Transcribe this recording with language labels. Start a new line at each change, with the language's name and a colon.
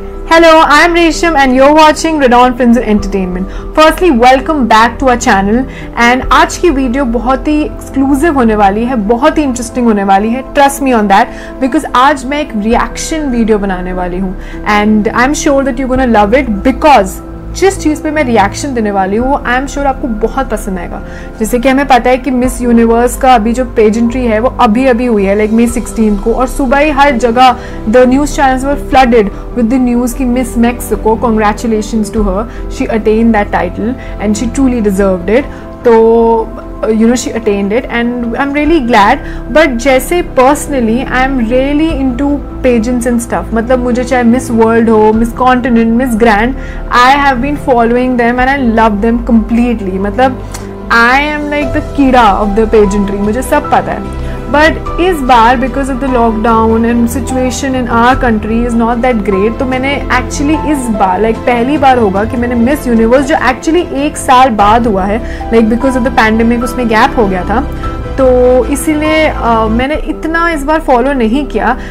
English: Hello, I am Resham and you're watching Renown Films and Entertainment. Firstly, welcome back to our channel and
Hindi: आज की video बहुत ही exclusive होने वाली है, बहुत ही इंटरेस्टिंग होने वाली है.
English: Trust me on that because
Hindi: आज मैं एक रिएक्शन वीडियो बनाने वाली हूँ
English: and I'm sure that you're gonna love it because
Hindi: जिस चीज़ पे मैं रिएक्शन देने वाली हूँ वो आई एम श्योर आपको बहुत पसंद आएगा. जैसे कि हमें पता है कि मिस यूनिवर्स का अभी जो पेजेंट्री है वो अभी हुई है लाइक May 16 को, और सुबह ही हर जगह
English: the news channels were flooded with the news
Hindi: कि miss Mexico,
English: Congratulations to her, she attain that title and she truly deserved it.
Hindi: तो
English: she attained it and I'm really glad. But
Hindi: जैसे
English: personally I'm really into pageants and stuff.
Hindi: मतलब मुझे चाहे Miss World हो,
English: Miss Continent, Miss Grand, I have been following them and I love them completely. मतलब I am like the कीड़ा of the pageantry,
Hindi: मुझे सब पता है. बट इस बार
English: because of the lockdown and situation in our country is not that great,
Hindi: तो मैंने actually इस बार लाइक पहली बार होगा कि मैंने मिस यूनिवर्स जो एक्चुअली 1 साल बाद हुआ है like
English: because of the pandemic
Hindi: उसमें गैप हो गया था, तो इसीलिए मैंने इतना इस बार फॉलो नहीं किया.